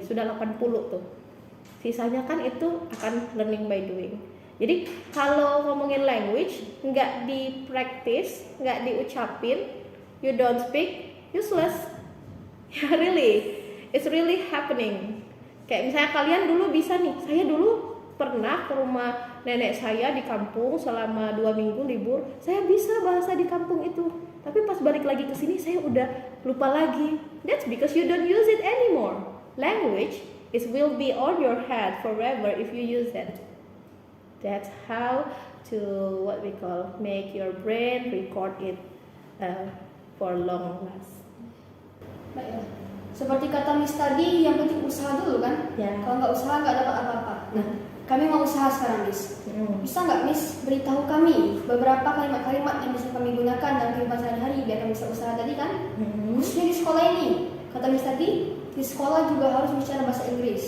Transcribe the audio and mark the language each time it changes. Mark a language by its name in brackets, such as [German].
[Indonesian] Sudah 80 tuh. Sisanya kan itu akan [English] learning by doing. [Indonesian] Jadi kalau ngomongin language nggak di-practice, nggak diucapin, [English] you don't speak, useless. Ya really, it's really happening. [Indonesian] Kayak misalnya kalian dulu bisa nih, saya dulu pernah ke rumah nenek saya di kampung selama 2 minggu libur, saya bisa bahasa di kampung itu. Tapi pas balik lagi ke sini saya udah lupa lagi. [English] That's because you don't use it anymore. Language will be on your head forever if you use it. That's how to what we call make your brain record it for long last. [Indonesian] Baiklah. Seperti kata Miss tadi, yang penting usaha dulu kan? Ya. Kalau nggak usaha nggak dapat apa-apa. Nah, kami mau usaha sekarang, Miss. Bisa nggak Miss beritahu kami beberapa kalimat-kalimat yang bisa kami gunakan dalam kehidupan sehari-hari biar kami bisa usaha tadi kan? Khususnya di sekolah ini, kata Miss tadi, di sekolah juga harus bicara bahasa Inggris.